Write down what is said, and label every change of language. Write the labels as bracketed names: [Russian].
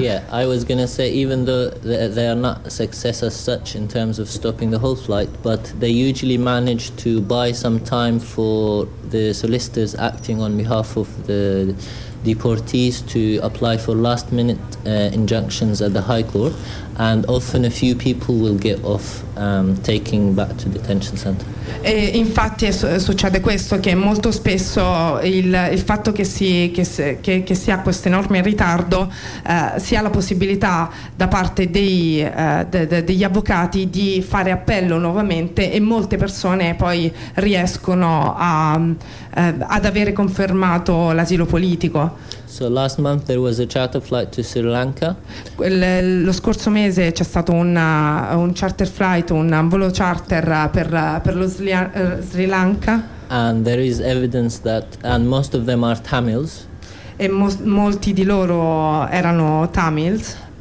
[English] Yeah, I was going to say, even though they are not success as such in terms of stopping the whole flight, but they usually manage to buy some time for the solicitors acting on behalf of the deportees to apply for last minute injunctions at the High Court, and often a few people will get off taking back to detention center. [Italian] E infatti succede questo, che molto spesso il fatto che si ha questo enorme ritardo, si ha la possibilità da parte degli avvocati di fare appello nuovamente, e molte persone poi riescono ad avere confermato l'asilo politico. [English] So last month there was a charter flight to Sri Lanka. [Italian] Lo scorso mese c'è stato un charter flight, un volo charter per lo Sri Lanka. [English] And there is evidence that, and most of them are Tamils. [Italian] E molti di loro erano Tamils.